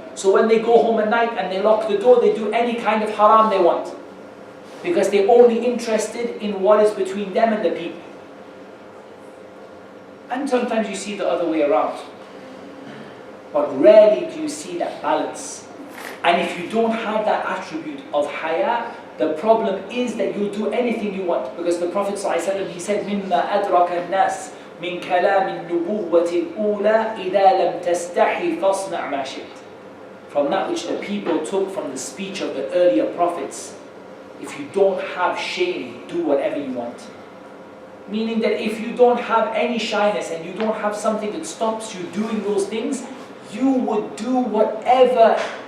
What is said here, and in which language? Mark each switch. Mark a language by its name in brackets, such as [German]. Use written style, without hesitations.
[English] So when they go home at night and they lock the door, they do any kind of haram they want, because they're only interested in what is between them and the people. And sometimes you see the other way around. But rarely do you see that balance. And if you don't have that attribute of haya, the problem is that you'll do anything you want. Because the Prophet ﷺ, he said, [Arabic] مِمَّا أَدْرَكَ النَّاسِ مِنْ كَلَامِ النُّبُوَّةِ الْأُولَى إِذَا لَمْ تَسْتَحِي فَاصْنَعْ مَا شِئْتَ. [English] From that which the people took from the speech of the earlier prophets, if you don't have shame, do whatever you want. Meaning that if you don't have any shyness and you don't have something that stops you doing those things, you would do whatever.